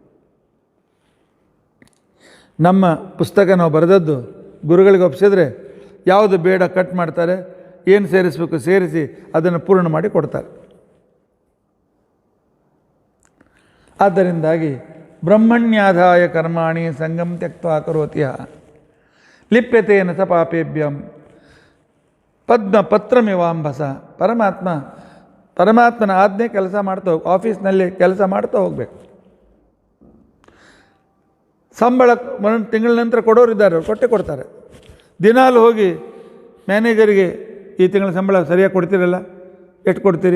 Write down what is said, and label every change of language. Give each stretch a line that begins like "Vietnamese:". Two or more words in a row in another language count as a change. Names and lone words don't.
Kannada: ನಮ್ಮ ಪುಸ್ತಕ ನಾವು ಬರೆದದ್ದು ಗುರುಗಳಿಗೆ ಒಪ್ಪಿಸಿದ್ರೆ ಯಾವುದು ಬೇಡ ಕಟ್ ಮಾಡ್ತಾರೆ, ಏನು ಸೇರಿಸಬೇಕು ಸೇರಿಸಿ ಅದನ್ನು ಪೂರ್ಣ ಮಾಡಿ ಕೊಡ್ತಾರೆ.
Sanskrit: ಆದ್ದರಿಂದಾಗಿ ಬ್ರಹ್ಮಣ್ಯಾಧಾಯ ಕರ್ಮಾಣಿ ಸಂಗಂ ತ್ಯಕ್ತ್ವಾ ಕರೋತಿ ಯಃ ಲಿಪ್ಯತೇನ ಸ ಪಾಪೇಭ್ಯಂ ಪದ್ಮಪತ್ರಮಿವಾಂಬಸ.
Kannada: ಪರಮಾತ್ಮನ ಆಜ್ಞೆ ಕೆಲಸ ಮಾಡ್ತಾ ಹೋಗಿ, ಆಫೀಸ್ನಲ್ಲಿ ಕೆಲಸ ಮಾಡ್ತಾ ಹೋಗಬೇಕು. ಸಂಬಳ ಒಂದು ತಿಂಗಳ ನಂತರ ಕೊಡೋರಿದ್ದಾರೆ, ಕೊಟ್ಟೆ ಕೊಡ್ತಾರೆ. ದಿನಾಲು ಹೋಗಿ ಮ್ಯಾನೇಜರಿಗೆ ಈ ತಿಂಗಳ ಸಂಬಳ ಸರಿಯಾಗಿ ಕೊಡ್ತೀರಲ್ಲ, ಎಷ್ಟು ಕೊಡ್ತೀರಿ?